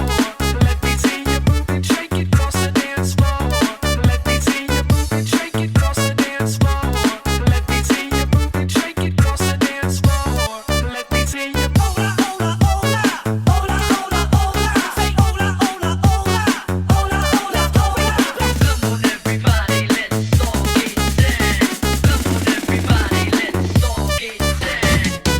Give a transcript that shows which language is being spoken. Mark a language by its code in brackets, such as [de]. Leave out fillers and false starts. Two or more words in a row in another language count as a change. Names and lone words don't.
[en] Let me see you move it. Shake it, cross the dance floor. Let me see you move it. Shake it, cross the dance floor. Let me see you move it. Shake it, cross the dance floor. Let me see you. [es] Hola, hola, hola, hola, hola, hola. [en] Say hola, hola, hola, hola, hola, hola. come on everybody, let's all get down. Come on everybody, let's all get down.